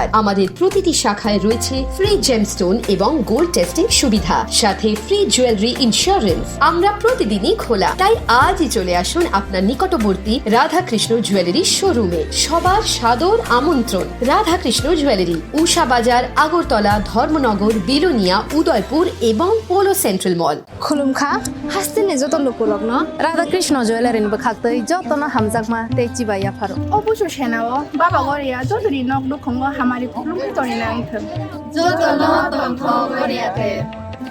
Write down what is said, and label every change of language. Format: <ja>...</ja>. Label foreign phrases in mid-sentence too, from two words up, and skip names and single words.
<bn>আমাদের প্রতিটি শাখায় রয়েছে ফ্রি জেমস্টোন এবং গোল্ড টেস্টিং সুবিধা, সাথে ফ্রি জুয়েলারি ইন্স্যুরেন্স। আমরা প্রতিদিনই খোলা, তাই আজই চলে আসুন আপনার নিকটবর্তী রাধাকৃষ্ণ জুয়েলারি শোরুমে। সবার সাদর আমন্ত্রণ। রাধাকৃষ্ণ জুয়েলারি, উষা বাজার, আগরতলা, ধর্মনগর, বিলোনিয়া, উদয়পুর এবং পোলো সেন্ট্রাল মল।</bn> <trp>खुलुमखा हास्तिनि जत लोकुरग्न राधाकृष्ण ज्वेलारिन बखाक्तै जतन हामजाकमा तेचिबा याफारो অবশ্য সেনাও বাবা গরিয়া যতরি নক দুখঙ্গ হামারি খুলুম তরি নাইথ जतन तन्थ गरियाते</trp>